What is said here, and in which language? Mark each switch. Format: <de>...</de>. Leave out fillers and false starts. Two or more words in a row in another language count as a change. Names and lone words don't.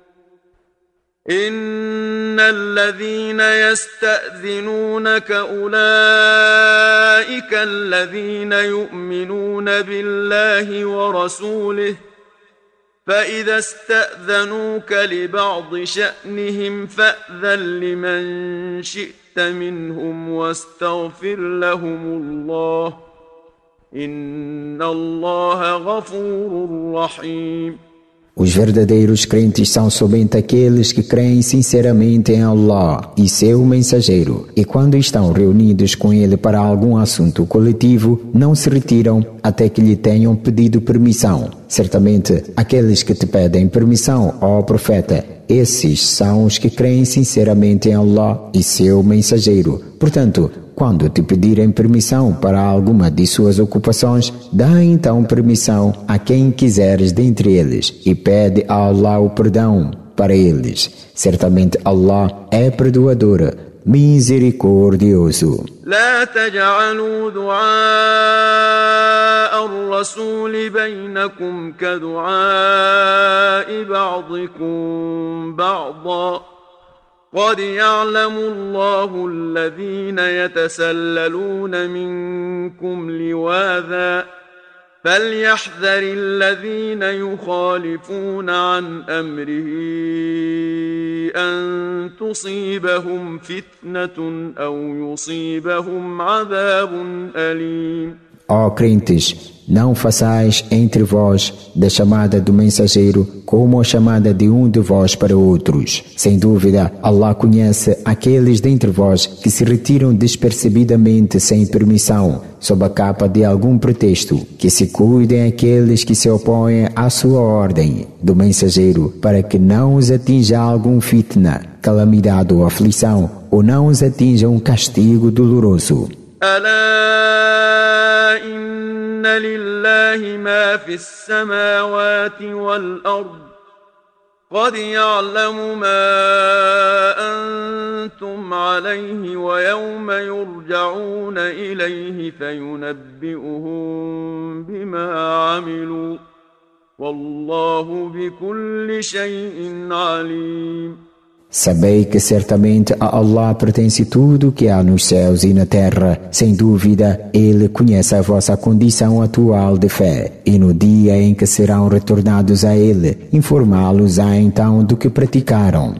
<ar>إن الذين يستأذنونك أولئك الذين يؤمنون بالله ورسوله فإذا استأذنوك لبعض شأنهم فأذن لمن شئت منهم واستغفر لهم الله إن الله غفور رحيم.</ar> <pt>Os verdadeiros crentes são somente aqueles que creem sinceramente em Allah e seu mensageiro, e quando estão reunidos com ele para algum assunto coletivo, não se retiram até que lhe tenham pedido permissão. Certamente, aqueles que te pedem permissão, ó profeta, esses são os que creem sinceramente em Allah e seu mensageiro. Portanto, quando te pedirem permissão para alguma de suas ocupações, dá então permissão a quem quiseres dentre eles e pede a Allah o perdão para eles. Certamente Allah é perdoador, misericordioso.</pt> <ar>لا تجعلوا دعاء الرسول بينكم كدعاء بعضكم بعضا قد يعلم الله الذين يتسللون منكم لواذا فليحذر الذين يخالفون عن أمره أن تصيبهم فتنة أو يصيبهم عذاب أليم.</ar> <pt>Ó crentes, não façais entre vós da chamada do mensageiro como a chamada de um de vós para outros. Sem dúvida, Allah conhece aqueles dentre vós que se retiram despercebidamente sem permissão, sob a capa de algum pretexto, que se cuidem aqueles que se opõem à sua ordem do mensageiro, para que não os atinja algum fitna, calamidade ou aflição, ou não os atinja um castigo doloroso.</pt> <ar>ألا إن لله ما في السماوات والأرض قد يعلم ما أنتم عليه ويوم يرجعون إليه فينبئهم بما عملوا والله بكل شيء عليم.</ar> <pt>Sabei que certamente a Allah pertence tudo que há nos céus e na terra. Sem dúvida, Ele conhece a vossa condição atual de fé. E no dia em que serão retornados a Ele, informá-los-á então do que praticaram.</pt>